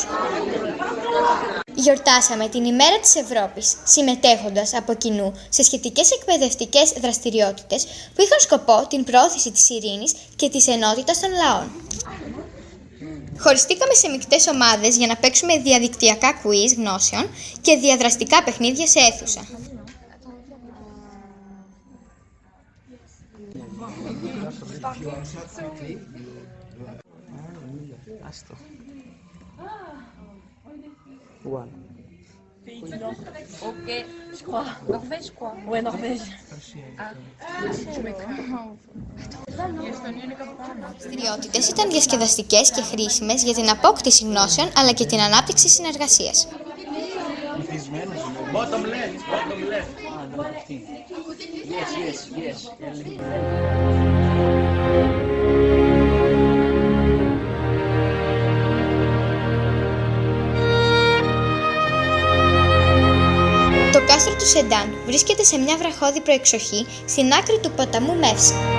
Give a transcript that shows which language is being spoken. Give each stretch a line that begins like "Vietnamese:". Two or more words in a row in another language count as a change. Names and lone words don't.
Greek: Γιορτάσαμε την ημέρα της Ευρώπης, συμμετέχοντας από κοινού σε σχετικές εκπαιδευτικές δραστηριότητες που είχαν σκοπό την προώθηση της ειρήνης και της ενότητας των λαών. Χωριστήκαμε σε μεικτές ομάδες για να παίξουμε διαδικτυακά quiz γνώσεων και διαδραστικά παιχνίδια σε αίθουσα.
French: Ok, je crois. Norvège, quoi. Ouais, Norvège.
Greek: Οι δραστηριότητες ήταν διασκεδαστικές και χρήσιμες για την απόκτηση γνώσεων αλλά και την ανάπτυξη συνεργασίας.
English: Bottom left. Yes.
Greek: Το κάστρο του Σεντάν βρίσκεται σε μια βραχώδη προεξοχή στην άκρη του ποταμού Μεύση.